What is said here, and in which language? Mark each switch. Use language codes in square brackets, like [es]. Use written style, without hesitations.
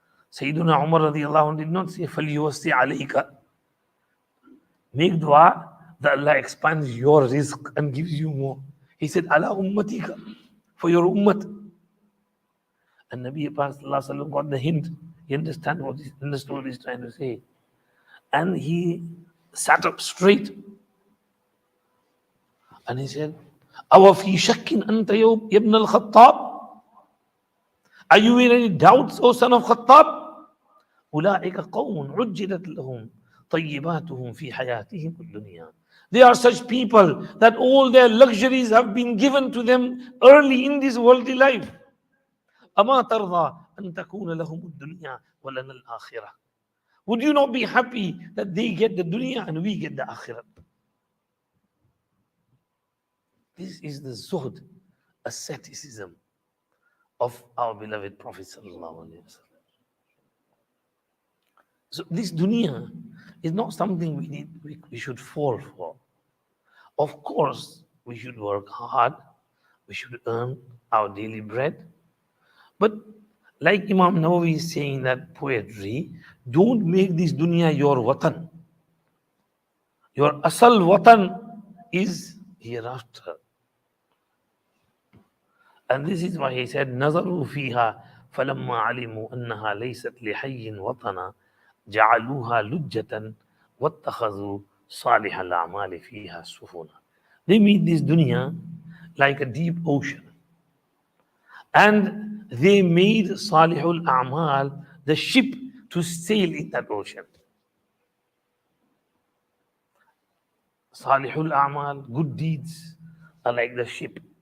[en] Sayyiduna Umar radiallahu anhu did not say, [ar] فَلْيُوَسِّ عَلَيْكَ. [en] Make dua that Allah expands your rizq and gives you more. He said, [ar] ala ummatika, [en] for your ummat. And Nabi Sallallahu got the hint. He understood what he's trying to say. And he sat up straight. And he said, [ar] أَوَ فِي شَكٍّ أَنْتَ يَا ابْنَ الْخَطَّابِ. [en] Are you in any doubts, O son of Khattab? [ar] أُولَٰئِكَ قَوْمٌ عُجِّلَتْ لَهُمْ طَيِّبَاتُهُمْ فِي حَيَاتِهِمُ الدُّنْيَا. [en] They are such people that all their luxuries have been given to them early in this worldly life. [ar] أَمَا تَرْضَى أَن تَكُونَ لَهُمُ الدُّنْيَا وَلَنَا الْآخِرَةِ. [en] Would you not be happy that they get the dunya and we get the akhirah? This is the zuhd, asceticism of our beloved Prophet sallallahu alaihi wasallam. So this dunya is not something we should fall for. Of course, we should work hard, we should earn our daily bread. But like Imam Nawawi is saying in that poetry, don't make this dunya your watan. Your asal watan is hereafter. And this is why he said, [ar] نَظَرُوا فِيهَا فَلَمَّا عَلِمُوا أَنَّهَا لَيْسَتْ لِحَيٍّ وَطَنًا جَعَلُوهَا لُجَّةً وَاتَّخَذُوا صَالِحَ الْأَعْمَالِ فِيهَا سُفُنًا. [en] They made this dunya like a deep ocean. And they made Salihul A'mal, the ship, to sail in that ocean. Salihul A'mal, good deeds, are like the ship.